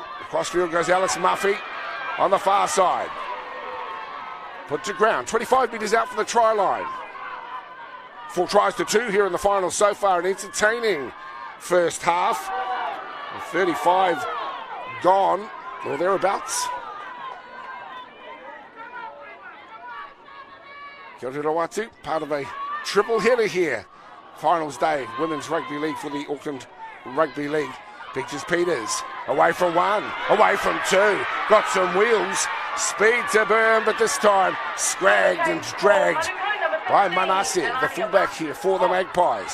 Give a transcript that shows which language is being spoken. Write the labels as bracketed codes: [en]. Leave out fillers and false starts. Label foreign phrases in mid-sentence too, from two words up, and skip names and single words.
[en] Across field goes Alice Muffy on the far side. Put to ground. 25 metres out from the try line. 4 tries to 2 here in the final so far. An entertaining first half. 35 gone, or thereabouts. [mi] Kia ora watu, [en] part of a triple header here. Finals day, Women's Rugby League for the Auckland Rugby League. Peaches Peters, away from 1, away from 2. Got some wheels, speed to burn, but this time scragged and dragged by Manase, the fullback here for the Magpies.